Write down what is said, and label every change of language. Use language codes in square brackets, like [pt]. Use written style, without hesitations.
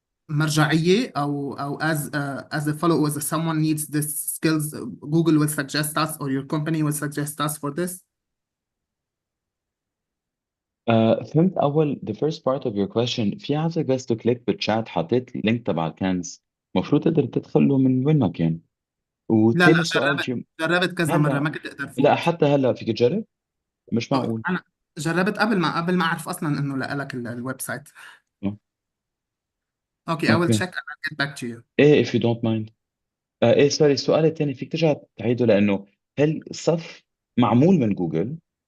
[ar] مرجعية أو [en] as a follow as someone needs this skills Google will suggest us or your company will suggest us for this. [ar] فهمت أول [en] the first part of your question. [ar] في عندك بس تو كليك بالشات حطيت اللينك تبع الكنز، المفروض تقدر تدخله من وين ما كان. لا وتاني سؤال جربت كذا مرة هلا ما كنت أقدر لا فوت. حتى هلا فيك تجرب، مش معقول. أنا جربت قبل ما أعرف أصلا إنه لك الويب سايت. آه. [en] Okay, I will [ar] اوكي [en] check and I'll get back to you. [ar] ايه [en] if you don't mind. [ar] ايه سوري، السؤال الثاني فيك ترجع تعيده، لانه هل الصف معمول من جوجل